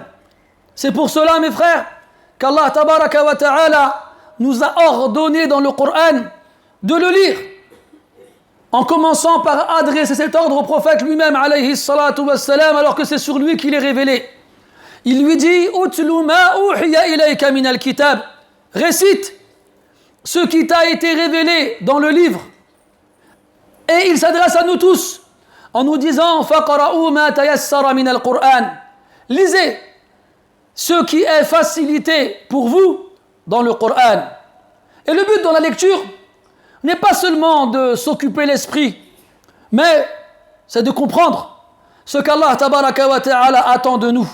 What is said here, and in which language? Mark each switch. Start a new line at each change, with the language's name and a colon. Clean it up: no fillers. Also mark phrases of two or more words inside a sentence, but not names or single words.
French: C'est pour cela, mes frères, qu'
Arabic: الله تبارك وتعالى
French: nous a ordonné dans le Coran de le lire, en commençant par adresser cet ordre au prophète lui-même,
Arabic: عليه الصلاة والسلام,
French: alors que c'est sur lui qu'il est révélé. Il lui dit «
Arabic: اتل ما أوحي إليك من الكتاب
French: » récite ce qui t'a été révélé dans le livre. Et il s'adresse à nous tous en nous disant «
Arabic: فاقرءوا ما تيسر من القرآن
French: » lisez ce qui est facilité pour vous dans le Coran. Et le but dans la lecture n'est pas seulement de s'occuper l'esprit, mais c'est de comprendre ce qu'
Arabic: الله تبارك وتعالى
French: attend de nous.